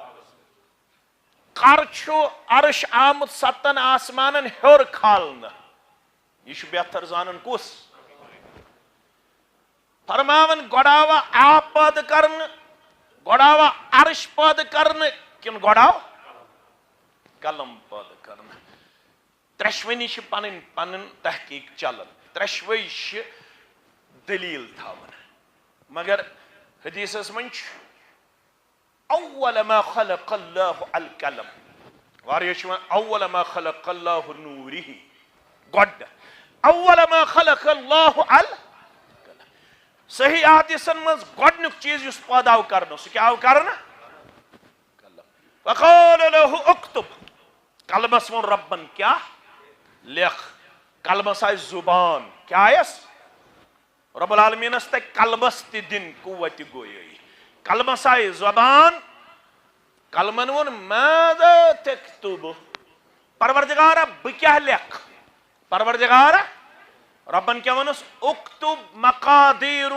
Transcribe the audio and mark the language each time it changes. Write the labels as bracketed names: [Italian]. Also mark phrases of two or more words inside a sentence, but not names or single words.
[Kashmiri] کر چھُ عرش آمُت 7 آسمانن ہیوٚر کھالنہٕ یہ چھُ بہتر زانن کُس فرماون گۄڈٕ آوا آب پٲدٕ کرنہٕ گۄڈٕ آوا عرش پٲدٕ کرنہٕ کِنہٕ گۄڈٕ آو قلم پٲدٕ کرنہٕ ترٛٮ۪شوٕنی چھِ پنٕنۍ پنٕنۍ تحقیٖق چلان ترٛٮ۪شوَے چھِ دلیٖل تھاوان مگر حدیثس منٛز چھُ [Arabic] اول ما خلق اللہ القلم [Kashmiri] واریاہ چھِ وَنان [Arabic] اول ما خلق اللہ نوٗرِہ [Kashmiri] گۄڈٕ [Arabic] اول ما خلق اللہ القلم [Kashmiri] صحیح حدیثن منٛز گۄڈنیُک چیٖز یُس پٲدٕ آو کرنہٕ سُہ کیٛاہ آو کرنہٕ قلم [Arabic] وقال له اکتب [Kashmiri] قلمس ووٚن رۄبن کیٛاہ لیکھ قلمس آیہِ زُبان کیٛاہ آیس رۄب العالمیٖنس تگہِ قلمس تہِ دِنۍ قوتِ گویٲیی قلمس آیہِ زبان قلمن ووٚن [Arabic] ماذا تکتب [Kashmiri] پروردگارا بہٕ کیٛاہ لیکھٕ پروردگارا رۄبن کیٛاہ ووٚنُس [Arabic] اکتب مقادیٖر